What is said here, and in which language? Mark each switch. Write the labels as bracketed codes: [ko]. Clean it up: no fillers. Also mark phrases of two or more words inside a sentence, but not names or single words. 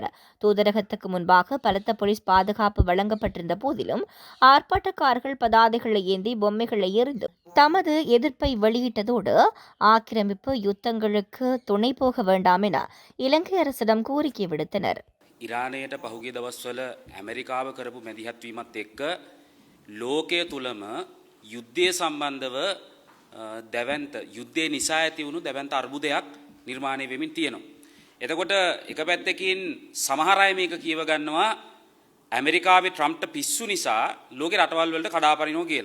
[ta] தூதரகத்துக்கு முன்பாக பலத்த போலீஸ் பாதுகாப்பு வழங்கப்பட்டிருந்த போதிலும் ஆர்ப்பாட்டக்காரர்கள் பதாதைகளை ஏந்தி பொம்மைகளை எறிந்து தமது எதிர்ப்பை வெளியிட்டதோடு ஆக்கிரமிப்பு யுத்தங்களுக்கு துணை போக வேண்டாம் என இலங்கை அரசிடம் கோரிக்கை விடுத்தனர். [si] ඉරානයට පහුගිය දවස්වල ඇමරිකාව කරපු මැදිහත්වීමත් එක්ක ලෝකය තුලම යුද්ධය සම්බන්ධව දැවැන්ත යුද්ධය නිසා ඇති වුණු දැවැන්ත අර්බුදයක් නිර්මාණය වෙමින් තියෙනවා. එතකොට එක පැත්තකින් සමහර අය මේක කියව ගන්නවා ඇමරිකාවේ ට්‍රම්ප්ට පිස්සු නිසා ලෝකේ රටවල් වලට කඩාපනිනවා කියලා.